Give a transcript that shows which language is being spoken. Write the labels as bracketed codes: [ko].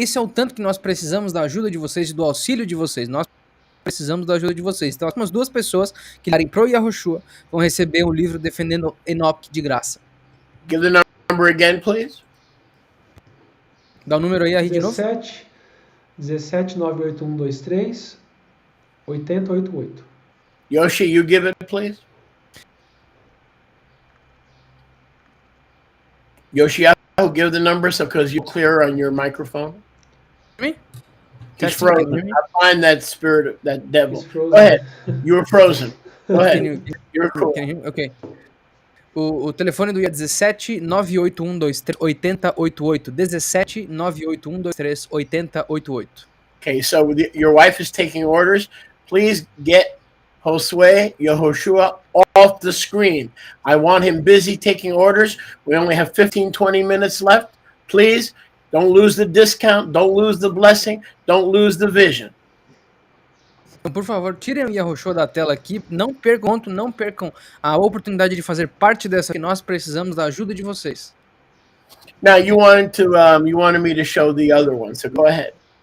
[pt] Esse é o tanto que nós precisamos da ajuda de vocês e do auxílio de vocês. Nós precisamos da ajuda de vocês. Então as próximas 2 pessoas que ligarem pro Yahushua vão receber um livro defendendo Enoch de graça. [en] Give the number again, please. [pt] Dá o número aí, Ari, de novo. 17 98123 8088. [en] Yoshi, you give it, please. Yoshiahu, give the number so because you're clear on your microphone. Me? He's Testing, can you frozen. hear me? I find that spirit, that devil. He's frozen. Go ahead. You were frozen. Go ahead. You're cool. Can you hear me? [pt] Ok. O telefone do IA é 17 98123 8088. 17 98123 8088. [en] Okay, so your wife is taking orders. Please get Josue Yehoshua off the screen. I want him busy taking orders. We only have 15, 20 minutes left. Please don't lose the discount. Don't lose the blessing. Don't lose the vision. [pt] Então, por favor, tirem o Yahoo Show da tela aqui. Não percam a oportunidade de fazer parte dessa que nós precisamos da ajuda de vocês. [en] Now you wanted me to show the other one, so go ahead.